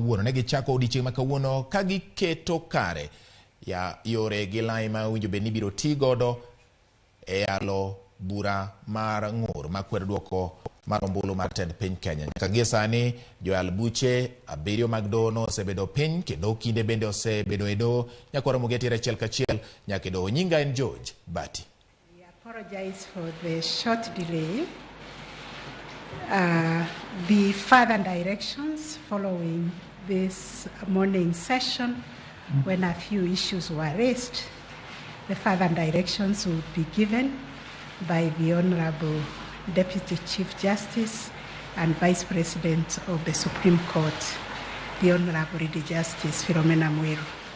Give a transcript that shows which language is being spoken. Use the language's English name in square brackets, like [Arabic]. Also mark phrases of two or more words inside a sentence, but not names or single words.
[Luo (Kenya and Tanzania)] Ne gichako odiechieng' makawuono ka giketo kare ya yore gi lai ma winjo be ni biro ti godo e yalo bura mar ng'ur makwedo duoko mar ombulu mar tend piny Kenya. Nyaka ge sani joyal buche abiriyo mag doho no osebedo piny kendo kinde bende osebedo e doho. Ramogi atiere achiel kachiel nyaka e doho. Nyinga en George Bati. [English] We apologize for the short delay. The further directions following this morning session, when a few issues were raised, the further directions would be given by the Honorable Deputy Chief Justice and Vice President of the Supreme Court, the Honorable Lady Justice Philomena Mwiru.